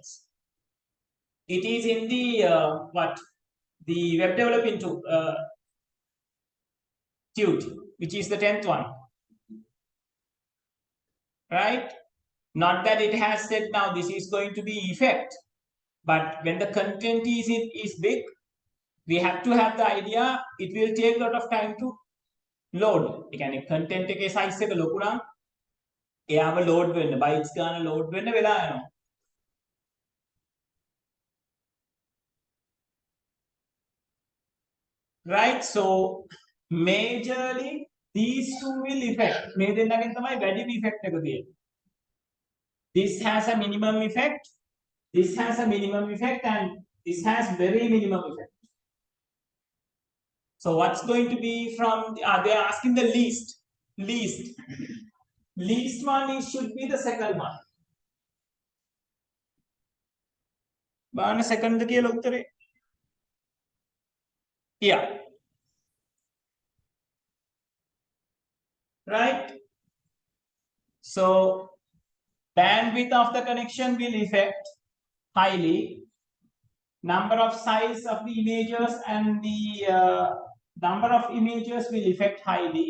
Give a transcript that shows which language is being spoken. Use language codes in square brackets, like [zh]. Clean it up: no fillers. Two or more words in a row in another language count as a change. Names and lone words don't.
[en] It is in the the web development tute, which is the 10th one, right? Not that it has said now this is going to be effect, but when the content is big, we have to have the idea it will take a lot of time to load. [si] ඒ කියන්නේ content එකේ size එක ලොකු නම් එයාම load වෙන්න bytes ගාන load වෙන්න වෙලා යනවා. [en] Right, so majorly these two will affect. [si] මේ දෙන්නගෙන් තමයි වැඩිම effect එක තියෙන්නේ. [en] This has a minimum effect, this has a minimum effect, and this has very minimum effect. So what's going to be from they're asking the least one should be the second one. [si] Bana second කියලා උත්තරේ. [en] Yeah. Right? So bandwidth of the connection will affect highly. Number of size of the images and the number of images will affect highly.